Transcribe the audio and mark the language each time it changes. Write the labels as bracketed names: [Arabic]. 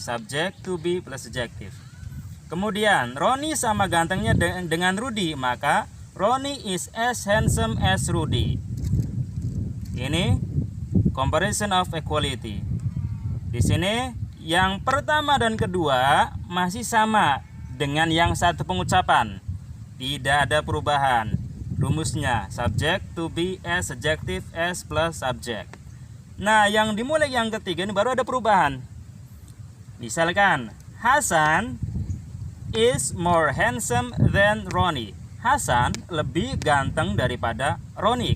[English] Subject, to be plus adjective. [Indonesian] Kemudian Ronnie sama gantengnya dengan Rudy, maka [English] Ronnie is as handsome as Rudy. [Indonesian] Ini comparison of equality. Di sini yang pertama dan kedua masih sama dengan yang satu pengucapan. Tidak ada perubahan. Rumusnya subject, to be, as, adjective, as plus subject. Nah, yang dimulai yang ketiga ini baru ada perubahan. [English] Misalkan Hasan is more handsome than Ronnie. [Indonesian] Hasan lebih ganteng daripada Ronnie.